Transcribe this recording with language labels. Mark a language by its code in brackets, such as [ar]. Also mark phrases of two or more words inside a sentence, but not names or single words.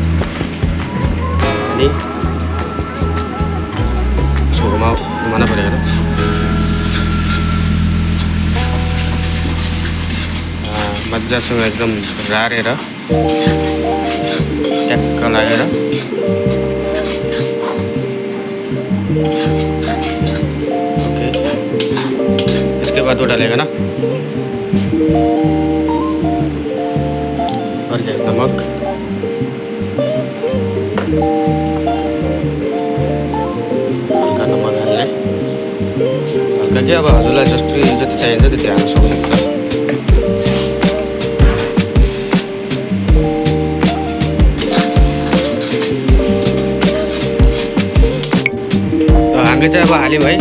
[ne] अनि घुमाउनु पऱ्यो हेर। मजासँग एकदम रारेर ट्याक्क लगाएर ओके। [hi] इसके बाद वो डालेगा ना और क्या नमक, [ne] हल्का नमक हाल्ने हल्का चाहिँ अब हजुरलाई जति चाहिन्छ त्यति हाल्न सक्नुहुन्छ। हामीले चाहिँ अब हाल्यौँ है।